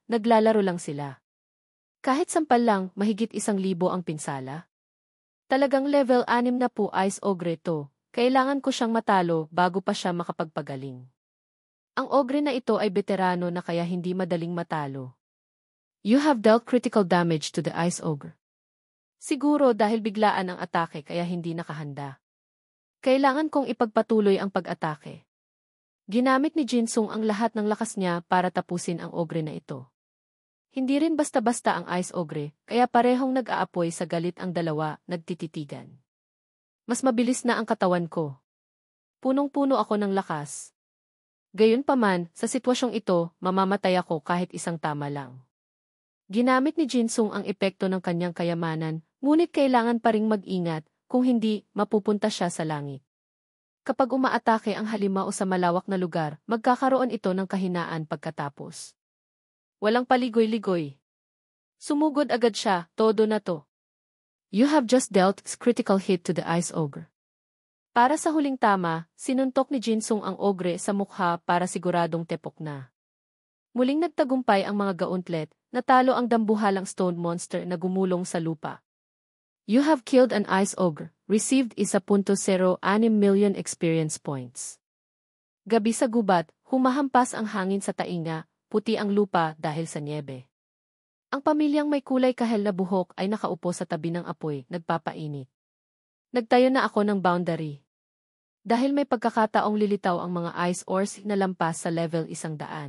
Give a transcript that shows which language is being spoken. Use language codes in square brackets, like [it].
[tl] naglalaro lang sila. Kahit sampal lang, mahigit 1,000 ang pinsala. Talagang level 6 na po Ice Ogre to. Kailangan ko siyang matalo bago pa siya makapagpagaling. Ang ogre na ito ay veterano na kaya hindi madaling matalo. [en] You have dealt critical damage to the Ice Ogre. [tl] Siguro dahil biglaan ang atake kaya hindi nakahanda. Kailangan kong ipagpatuloy ang pag-atake. Ginamit ni Jinsung ang lahat ng lakas niya para tapusin ang ogre na ito. Hindi rin basta-basta ang Ice Ogre, kaya parehong nag-aapoy sa galit ang dalawa, nagtititigan. Mas mabilis na ang katawan ko. Punong-puno ako ng lakas. Gayunpaman, sa sitwasyong ito, mamamatay ako kahit isang tama lang. Ginamit ni Jinsung ang epekto ng kanyang kayamanan, ngunit kailangan pa ring mag-ingat, kung hindi, mapupunta siya sa langit. Kapag umaatake ang halimao sa malawak na lugar, magkakaroon ito ng kahinaan pagkatapos. Walang paligoy-ligoy. Sumugod agad siya, todo na to. [en] You have just dealt critical hit to the Ice Ogre. [tl] Para sa huling tama, sinuntok ni Jinsung ang ogre sa mukha para siguradong tepok na. Muling nagtagumpay ang mga gauntlet, natalo ang dambuhalang stone monster na gumulong sa lupa. [en] You have killed an Ice Ogre, received 1.06 million experience points. [tl] Gabi sa gubat, humahampas ang hangin sa tainga, puti ang lupa dahil sa niebe. Ang pamilyang may kulay kahel na buhok ay nakaupo sa tabi ng apoy, nagpapainit. Nagtayo na ako ng boundary. Dahil may pagkakataong lilitaw ang mga ice ores na lampas sa level 100.